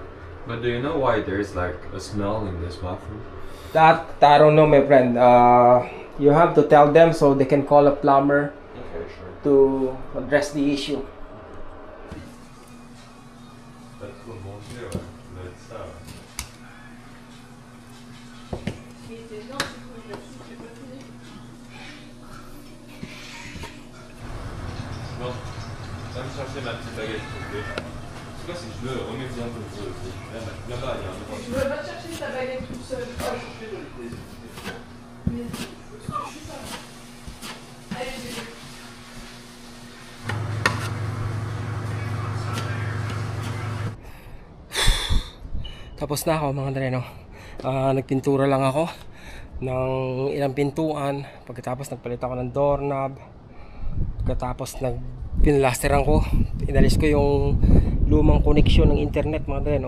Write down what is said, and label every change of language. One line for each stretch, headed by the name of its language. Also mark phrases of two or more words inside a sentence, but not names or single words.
English: But do you know why there's like a smell in this bathroom? That I don't know, my friend. You have to tell them so they can call a plumber. Okay, sure. To address the issue. That's what we'll do.
French: Let's Non, ça me chercher ma petite baguette, s'il vous plaît. Je sais pas si je veux, remets-y un peu de feu aussi. Là-bas, il y a un endroit. Je ne veux pas chercher ta baguette toute seule. Ah, je suis désolé. Allez, bébé.
Filipino: Tapos na ako mga dreno. Nagpintura lang ako ng ilang pintuan. Pagkatapos nagpalit ako ng doorknob. Pagkatapos pinlasteran ko, inalis ko yung lumang koneksyon ng internet mga dreno.